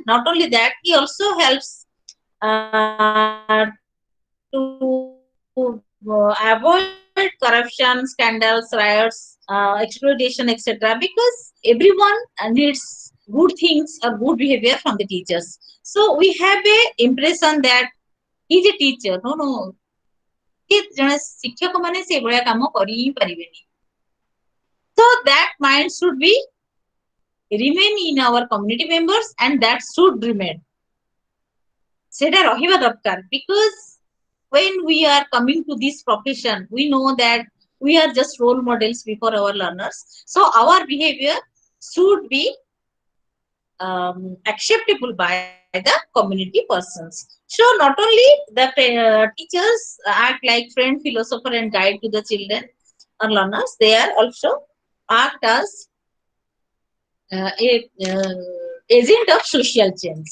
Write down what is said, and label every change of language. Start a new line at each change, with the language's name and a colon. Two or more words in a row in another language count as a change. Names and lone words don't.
English: Not only that, he also helps to avoid corruption, scandals, riots, exploitation, etc. Because everyone needs good things or good behavior from the teachers. So we have a impression that he's a teacher. No, no.
Odia: ଜଣେ ଶିକ୍ଷକ ମାନେ ସେଇଭଳିଆ କାମ କରି ହିଁ ପାରିବେନି.
English: So that mind should be remain in our community members, and that should remain.
Odia: ସେଟା ରହିବା ଦରକାର,
English: because when we are coming to this profession, we know that we are just role models before our learners. So our behavior should be acceptable by the community persons. So not only the teachers act like friend, philosopher, and guide to the children or learners, they are also act as a agent of social change.